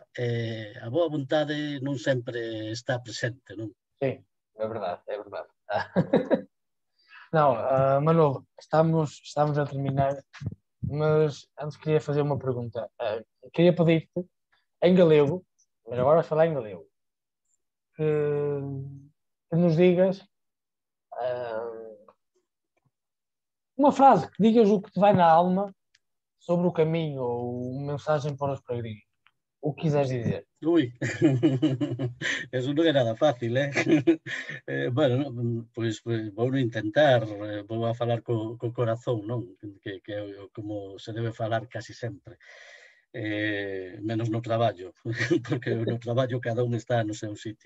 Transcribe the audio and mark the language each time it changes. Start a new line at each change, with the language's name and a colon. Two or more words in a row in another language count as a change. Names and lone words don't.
Galician: A boa vontade non sempre está presente, non? Sí, é verdade, é verdade.
Portuguese: Não, Manolo, estamos a terminar, mas antes queria fazer uma pergunta. Queria pedir-te, em galego, mas agora vais falar em galego, que nos digas uma frase, que digas o que te vai na alma sobre o caminho ou uma mensagem para os peregrinos. O que quiseres dizer. Ui,
Galician: eso non é nada fácil, eh? Bueno, pois vou intentar, vou a falar co corazón, non? Que é como se debe falar casi sempre. Menos no traballo, porque no traballo cada un está no seu sitio.